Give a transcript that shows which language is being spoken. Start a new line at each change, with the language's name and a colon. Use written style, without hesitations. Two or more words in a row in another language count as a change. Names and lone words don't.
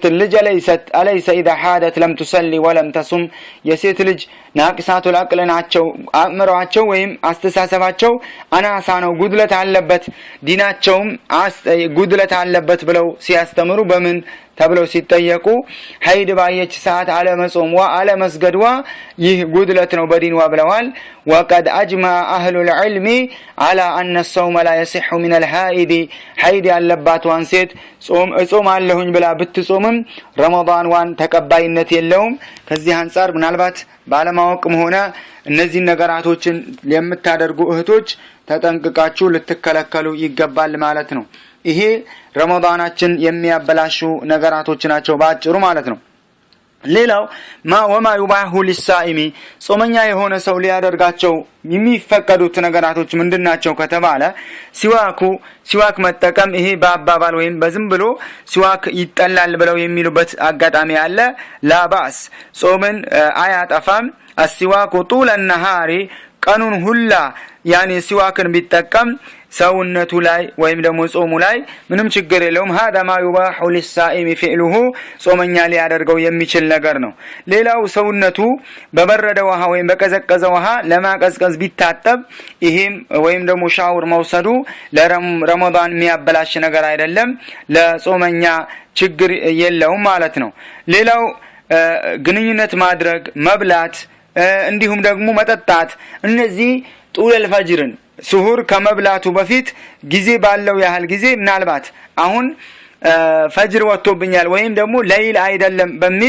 Amharic: ልጅ አለይሰ
Arabic: اذا حادت لم تصلي ولم تصم
Amharic: የሴት ልጅ
Arabic: ناقصات العقل
Amharic: ናቸው አእምሮአቸው ወይም አስተሳሰባቸው አናሳ ነው ጉድለት አለበት ዲናቸውም ጉድለት አለበት ብለው ሲያስተምሩ በምን ተብለው ሲጠየቁ ሐይድ ባየች ሰዓት አለ መጾምዋ አለ መስገድዋ ይህ ጉድለት ነው በዲንዋ ብለዋል።
Arabic: وقد اجمع اهل العلم على ان الصوم لا يصح من الحائض
Amharic: ሐይድ ያለባቷን ሴት ጾም አለሁኝ ብላ ብትጾምም ረመዳን ዋን ተቀባይነት የለውም። ከዚህ አንፃር ምናልባት ባለማወቅም ሆነ እነዚህ ነገራቶችን የምታደርጉ እህቶች ተጠንቅቃችሁ ልትከለከሉ ይገባል ማለት ነው። ይሄ ረመዳናችን የሚያበላሹ ነገራቶች ናቸው ባጭሩ ማለት ነው። ሌላው
Arabic: وما يباح للصائم
Amharic: ጾመኛ የሆነ ሰው ሊያደርጋቸው የሚፈቀዱት ነገራቶች ምንድናቸው ከተባለ ሲዋክ መጠቀም። ይሄ በአባባል ወይም በዝም ብሎ ሲዋክ ይጠላል ብለው የሚሉበት አጋጣሚ አለ። ላባስ ጾምን አያጠፋም።
Arabic: السواك طول النهار
Amharic: ቀኑን ሁላ يعني ሲዋክን ቢጠቀም ሰውነቱ ላይ ወይም ደግሞ ጾሙ ላይ ምንም ችግር የለውም።
Arabic: هذا ما يباح للصائم فعله
Amharic: ጾመኛ ሊያደርገው የሚችል ነገር ነው። ሌላው ሰውነቱ በበረደ ውሃ ወይም በቀዘቀዘ ውሃ ለማቀዝቀዝ ቢታጠብ ይሄም ወይም ደግሞ ሻወር መውሰዱ ለረመዳን የሚያበላሽ ነገር አይደለም፣ ለጾመኛ ችግር የለውም ማለት ነው። ሌላው ግንኙነት ማድረግ፣ መብላት እንዲሁም ደግሞ መጠጣት እነዚህ ጡል ፈጅርን ሱሁር ከመብላቱ በፊት ጊዜ ባለው ያህል ጊዜ ምናልባት አሁን ፈጅር ወጥቶብኛል ወይም ደግሞ ለይል አይደለም በሚል